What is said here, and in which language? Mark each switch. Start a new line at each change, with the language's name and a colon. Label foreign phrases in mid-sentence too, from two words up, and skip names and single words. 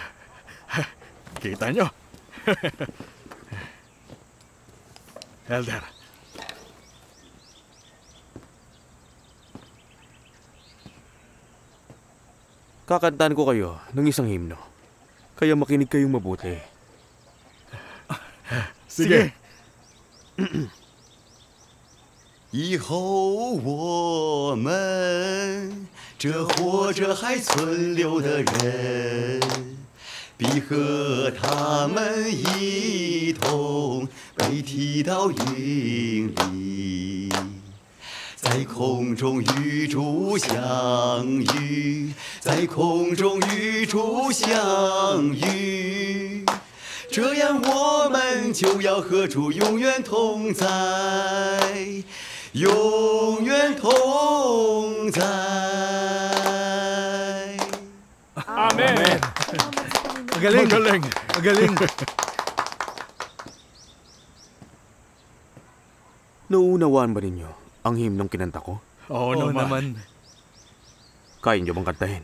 Filipino: Kita nyo? Elder. Kakantahan ko kayo ng isang himno. Kaya makinig kayong mabuti. Sige.
Chinese: 以后我们这活着还存留的人，必和他们一同被提到云里，在空中与主相遇，在空中与主相遇。这样我们就要和主永远同在，永远同在。
Filipino: Amen. Magaling. Magaling. Magaling. Nauunawaan ba ninyo ang himnong kinanta ko? Oo naman. Kaya nyo bang kantahin?